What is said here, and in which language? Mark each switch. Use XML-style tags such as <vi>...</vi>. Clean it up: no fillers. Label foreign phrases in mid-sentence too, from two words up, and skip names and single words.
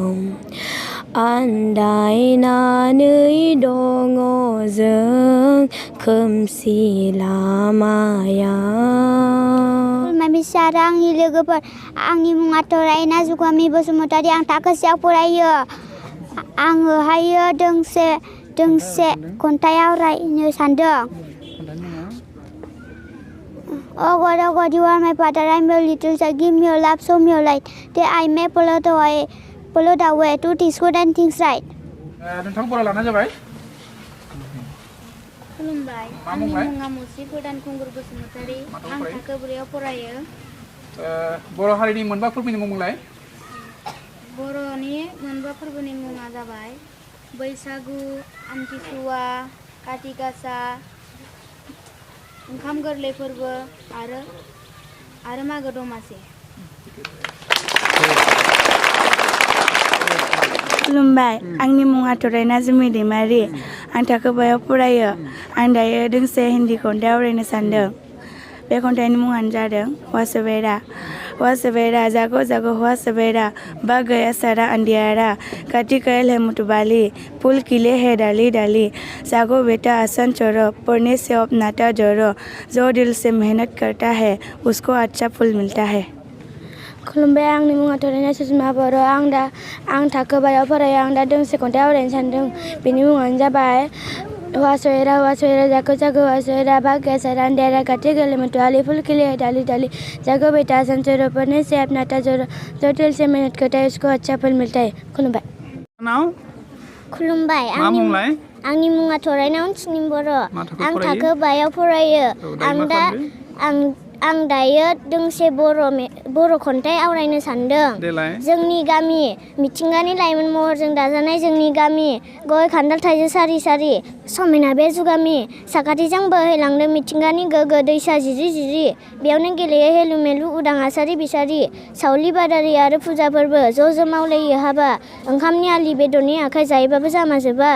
<brx>आन्दायनानै दङ जों खोमसि लामायाव मिसार आंनि लोगोफोर आंनि मुङा थरायना जुगामि बसुमतारी आं थाखो सेआव फरायो आङोहायो दोंसे खन्थाइ आवरायनो सानदों</brx> <en>Oh God, you are my father. I'm your little child. Give me your love, show me your light. That I may follow the way to teach good and things right.</en> <brx>नोंथां बरा लाना जाबाय खुलुमबाय आंनि मुङा मुस्रि गोदान खुंगुर बसुमतारी आं थाखो ब्रैआव फरायो बर' हारिनि मोनबा फोरबोनि मुं बुंलाय बर'नि मोनबा फोरबोनि मुङा जाबाय बैसागु आमथिसुवा काति गासा ओंखाम गोरलै फोरबो आरो मागो दमासि खुलुमबाय आंनि मुङा थरायना जुमि दैमारि आं थाखो बायाव फरायो आं दायो दोंसे हिन्दी खन्थाइ आवरायनो सानदों बे खन्थाइनि मुङानो जादों</brx> <hi>हुआ सवेरा जागो जागो हुआ सवेरा बा गया सारा अंधियारा काटी कैल है मुतबाली फूल खिले है डाली डाली जागो बेटा आसन छोड़ो पढ़ने से अब नाता जोड़ो जो दिल से मेहनत करता है उसको अच्छा फल मिलता है</hi> <brx>खुलुमबाय आंनि मुङा थरायना सुषमा बर' आं थाखो बायाव फरायो आं दा दोंसे खन्थाइ आवरायनो सानदों बेनि मुङानो जाबाय</brx> <hi>हुआ सवेरा जागो जागो हुआ सवेरा भाग गया सारा अंधेरा काटे गले मुतवाली फूल खिले है डाली डाली जागो बेटा संचोरो पढ़ने से अपना जोरो जो दिल से मेहनत करता है उसको अच्छा फल मिलता है खुलुमबाय</hi> <brx>खुलुमबाय आंनि आंनि मुङा थरायना अनसुनिम बर' मा थाखो आं फरायो? थाखो बायाव फरायो औ, दायो मा खालामदों? आं दायो दोंसे बर' खन्थाइ आवरायनो सानदों देलाय। जोंनि गामि मिथिंगानि लाइमोन महरजों दाजानाय जोंनि गामि गय खान्थाल थाइजौ सारि सारि समायना बे जुगामि साखाथिजों बोहैलांदों मिथिंगानि गोगो दैसा जिरि जिरि बेयावनो गेलेयो हेलु मेलु उदां आसारि बिसारि सावलि बादारि आरो फुजा फोरबो ज' मावलायो हाबा ओंखामनि आलि बेदरनि आखाइ जायोबाबो जामाजोबा।</brx>